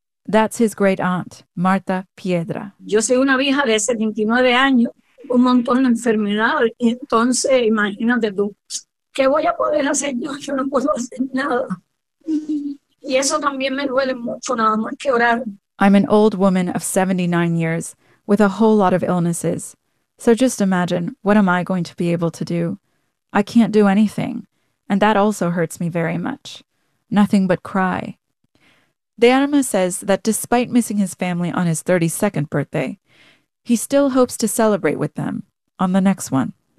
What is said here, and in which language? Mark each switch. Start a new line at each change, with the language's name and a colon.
English: That's his great aunt, Marta Piedra.
Spanish: Yo soy una vieja de 79 años, un montón de enfermedades. Entonces, imagínate tú, ¿qué voy a poder hacer yo? Yo no puedo hacer nada. Y eso también me duele mucho, nada más que orar.
English: I'm an old woman of 79 years with a whole lot of illnesses. So just imagine, what am I going to be able to do? I can't do anything. And that also hurts me very much. Nothing but cry. De Arma says that despite missing his family on his 32nd birthday, he still hopes to celebrate with them on the next one.